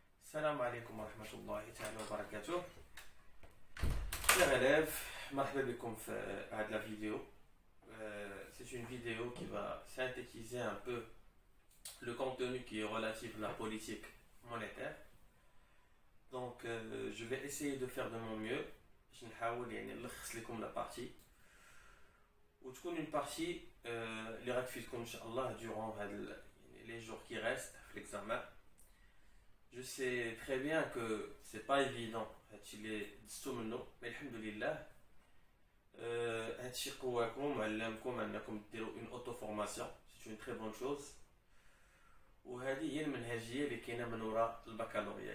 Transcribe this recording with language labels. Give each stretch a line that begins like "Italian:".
Arabic: السلام عليكم ورحمة الله تعالى وبركاته.
French: Chers élèves,
Arabic: مرحبا بكم في هذه
French: la vidéo. C'est une vidéo qui va synthétiser un peu le contenu qui est relatif à la politique monétaire. Donc je vais essayer de faire de mon mieux. Je vais essayer de
Arabic: نلخص لكم
French: la partie.
Arabic: وتكون
French: une partie
Arabic: اللي غتفيدكم إن شاء الله
French: durant les jours qui restent
Arabic: في
French: l'examen. Je sais très bien que c'est pas évident
Arabic: هادشي دزتو منه
French: mais alhamdoulilah
Arabic: هادشي قواكم علمكم انكم ديروا
French: une auto formation. C'est une très bonne chose
Arabic: وهذه هي المنهجيه اللي كاينه من وراء البكالوريا.